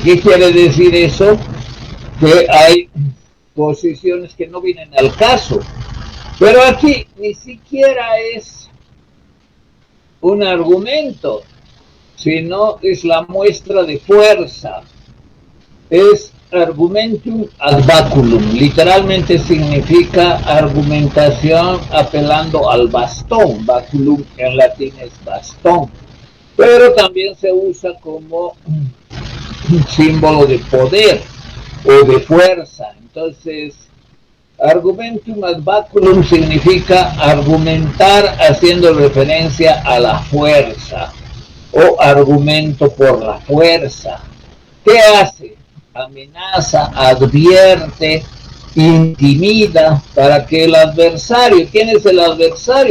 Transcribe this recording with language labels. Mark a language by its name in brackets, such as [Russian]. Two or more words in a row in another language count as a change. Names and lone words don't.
[Spanish] ¿Qué quiere decir eso? Que hay posiciones que no vienen al caso. Pero aquí ni siquiera es un argumento, sino es la muestra de fuerza. [Latin] Es argumentum ad baculum. [Spanish] Literalmente significa argumentación apelando al bastón. Baculum en latín es bastón. Pero también se usa como un símbolo de poder o de fuerza. Entonces, [Latin] argumentum ad baculum [Spanish] significa argumentar haciendo referencia a la fuerza o argumento por la fuerza. ¿Qué hace? Amenaza, advierte, intimida para que el adversario, ¿quién es el adversario?